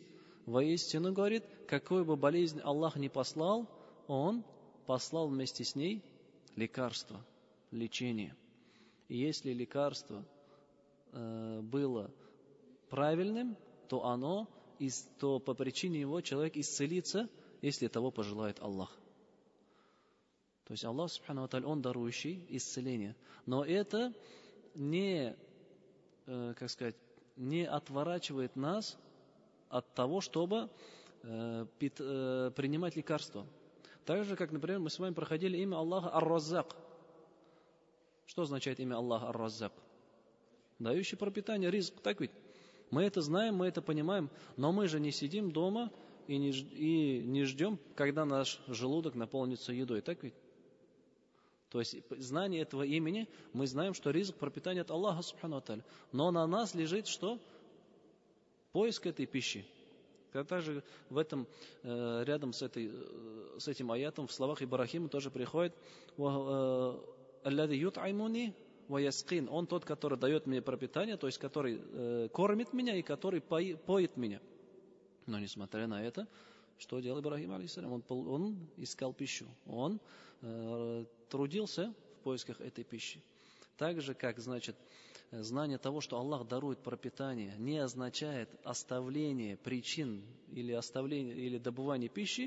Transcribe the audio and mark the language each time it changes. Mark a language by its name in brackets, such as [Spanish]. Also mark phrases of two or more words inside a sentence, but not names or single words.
[Russian] Воистину, говорит, какую бы болезнь Аллах ни послал, Он послал вместе с ней лекарство, лечение. И если лекарство было правильным, то по причине его человек исцелится, если того пожелает Аллах. То есть Аллах, [Arabic] سبحانه وتعالى, [Russian] Он дарующий исцеление. Но это не отворачивает нас от того, чтобы принимать лекарства. Так же, как, например, мы с вами проходили имя Аллаха Ар-Раззак. Что означает имя Аллаха Ар-Раззак? Дающий пропитание, ризк. Так ведь? Мы это знаем, мы это понимаем, но мы же не сидим дома и не ждем, когда наш желудок наполнится едой. Так ведь? То есть, знание этого имени, мы знаем, что ризк пропитания от Аллаха, [Arabic] سبحانه وتعالى. [Russian] Но на нас лежит что? Поиск этой пищи. Также в этом, рядом с этим аятом, в словах Ибрахима тоже приходит: [Arabic] «الذي يطعمني ويسقين». [Russian] Он тот, который дает мне пропитание, то есть который кормит меня и который поет меня. Но несмотря на это, что делал Ибрахим, алейхиссалям? Он искал пищу, он трудился в поисках этой пищи. Так же, как, знание того, что Аллах дарует пропитание, не означает оставление причин или добывание пищи.